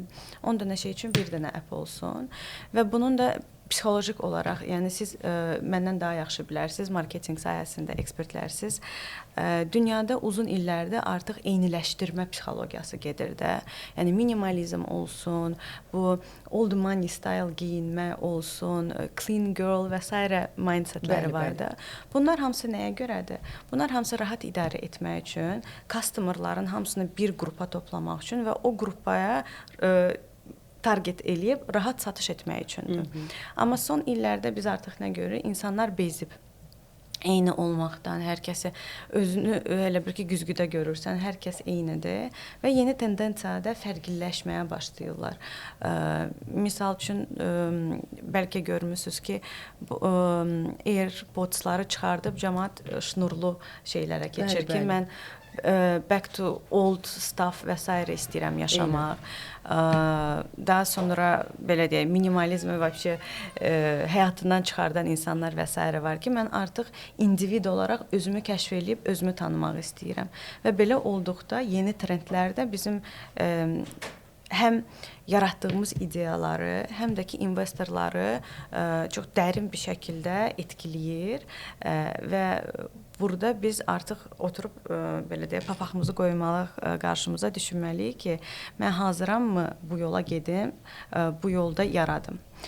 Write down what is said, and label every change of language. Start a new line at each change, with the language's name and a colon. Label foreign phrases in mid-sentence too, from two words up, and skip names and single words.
Azerbaijani: 10 dənə şey üçün bir dənə app olsun və bunun da psixolojik olaraq, yəni siz məndən daha yaxşı bilərsiniz, marketinq sahəsində ekspertlərsiniz. Dünyada uzun illərdə artıq eyniləşdirmə psixologiyası gedir də. Yəni minimalizm olsun, bu
English: old money style
Azerbaijani: geyinmə olsun,
English: clean girl
Azerbaijani: və s. mindsetləri var da. Bunlar hamısı nəyə görədir? Bunlar hamısı rahat idarə etmək üçün, customerların hamısını bir qrupa toplamaq üçün və o qrupaya target eləyib rahat satış etmək üçündür. Amma son illərdə biz artıq nə görürük? İnsanlar bezib. Eyni olmaqdan, hər kəsi özünü elə bir ki, güzgüdə görürsən, hər kəs eynidir və yeni tendensiyada fərqliləşməyə başlayırlar. Misal üçün, bəlkə görmüsünüz ki, AirPods-ları çıxardıb cəmaət şnurlu şeylərə keçir ki, mən
English: back to old stuff
Azerbaijani: və s. istəyirəm yaşamaq. Daha sonra belə deyək, minimalizmi vəbşə həyatından çıxardan insanlar və s. var ki, mən artıq individ olaraq özümü kəşf edib, özümü tanımaq istəyirəm. Və belə olduqda yeni trendlər də bizim həm yaratdığımız ideyaları, həm də ki investorları çox dərin bir şəkildə etkiləyir və burada biz artıq oturub belə deyək, papaqımızı qoymalıyıq, qarşımıza düşünməliyik ki, mən hazırammı bu yola gedim, bu yolda yaradım.